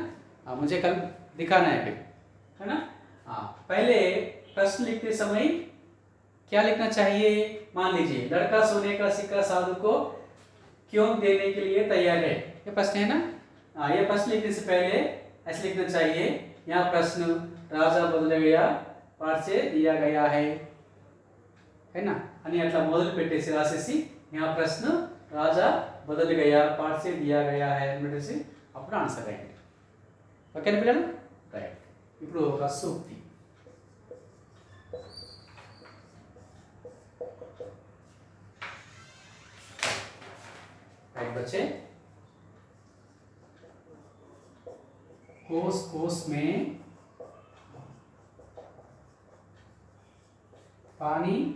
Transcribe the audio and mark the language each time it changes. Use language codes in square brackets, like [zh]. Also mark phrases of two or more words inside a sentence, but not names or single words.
[hi] मुझे कल दिखाना है फिर, है ना. पहले प्रश्न लिखते समय क्या लिखना चाहिए? मान लीजिए, लड़का सोने का सिक्का साधु को क्यों देने के लिए तैयार है, ये प्रश्न है ना. ये प्रश्न लिखने से पहले ऐसे लिखना चाहिए. यहाँ प्रश्न राजा बदल गया पाठ से दिया गया है ना. [te] అని అట్లా మొదలు పెట్టేసి రాసేసి [hi] यहाँ प्रश्न राजा बदल गया पाठ से दिया गया है [te] అనేసి అప్పుడు ఆన్సర్ రాయండి. ఓకేనా పిల్లలు. రైట్. ఇప్పుడు ఒక సూక్తి. [hi] राइट बच्चे. कोस कोस में पानी